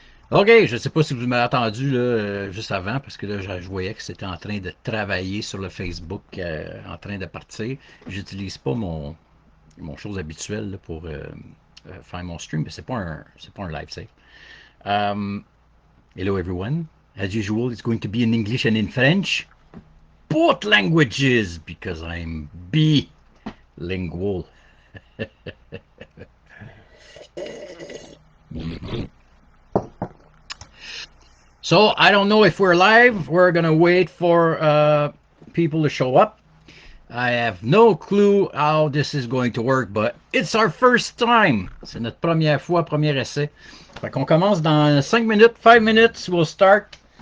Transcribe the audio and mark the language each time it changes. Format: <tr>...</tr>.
<fr>OK, je ne sais pas si vous m'avez entendu là, juste avant, parce que là, je voyais que c'était en train de travailler sur le Facebook, en train de partir. J'utilise pas mon chose habituelle là, pour faire mon stream, mais c'est pas un live save.</fr> <en>Hello everyone. As usual, it's going to be in English and in French. Both languages, because I'm bilingual. So I don't know if we're live. We're gonna wait for people to show up. I have no clue how this is going to work, but it's our first time.</en> <fr>C'est notre première fois, premier essai. Fait qu'on commence dans 5 minutes,</fr> <en>5 minutes, we'll start.</en>